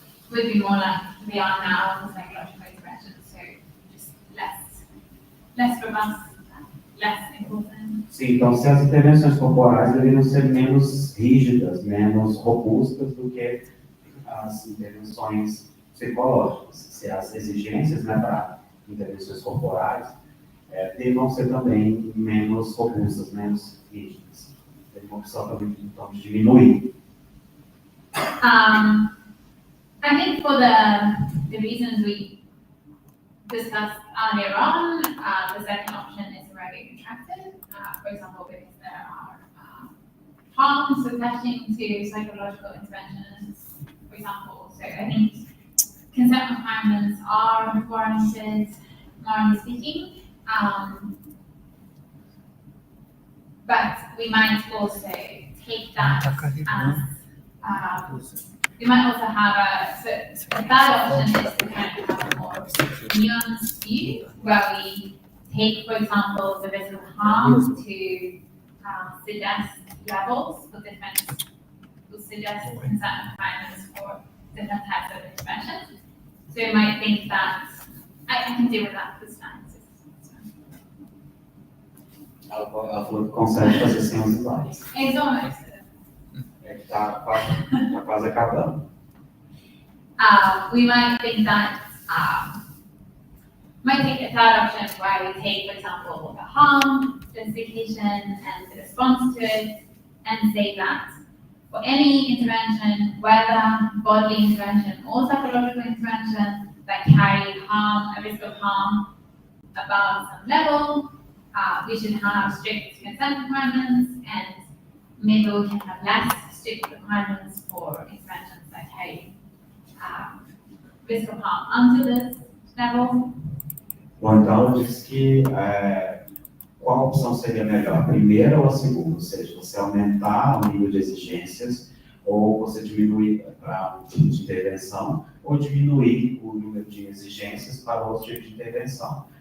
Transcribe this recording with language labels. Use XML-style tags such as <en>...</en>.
<en>Would be more like we are now in psychological interventions, so just less robust, less important.</en> <pt>Sim, então se as intervenções corporais deveriam ser menos rígidas, menos robustas do que as intervenções psicológicas. Se as exigências para intervenções corporais devam ser também menos robustas, menos rígidas. Tem uma opção também então, de diminuir.</pt> <en>I think for the reasons we discussed earlier on, the second option is already retracted. For example, because there are harms attaching to psychological interventions, for example. So I think consent requirements are warranted, morally speaking. But we might also take that as we might also have a third option is to kind of have a more nuanced view where we take, for example, the risk of harm to suggest levels for different, to suggest consent requirements for different types of interventions. So you might think that I can deal with that this time.</en> <pt>Ela falou que consegue fazer sem os slides.</pt> <en>It's almost.</en> <pt>Está quase acabando.</pt> <en>We might think that might take a third option where we take, for example, the harm justification and the response to it, and say that for any intervention, whether bodily intervention or psychological intervention that carry harm, a risk of harm above some level, we should have strict consent requirements, and maybe we can have less strict requirements for interventions that carry risk of harm under this level.</en> <pt>Bom, então ela diz que qual opção seria melhor, a primeira ou a segunda? Ou seja, você aumentar o nível de exigências, ou você diminuir para um tipo de intervenção, ou diminuir o número de exigências para outro tipo de intervenção.</pt>